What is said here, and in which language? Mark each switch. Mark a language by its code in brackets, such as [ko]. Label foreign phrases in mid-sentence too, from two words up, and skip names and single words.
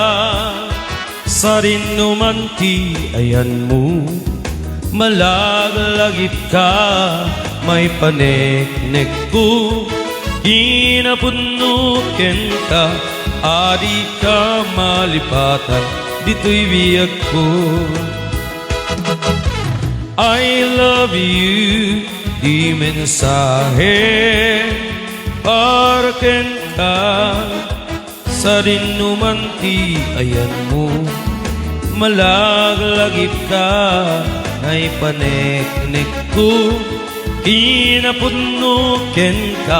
[ilo] Sa rinuman ti ayan mo, malaglagip ka. May panek-nek ko, ginapuno ken ka. Adi ka malipatan, dito'y biyag ko. [en] I love you, [ilo] di mensahe para ken ka. Sa rinuman ti ayan mo, malaglagip ka. Ay panek-nek ko, inapuno ken ka.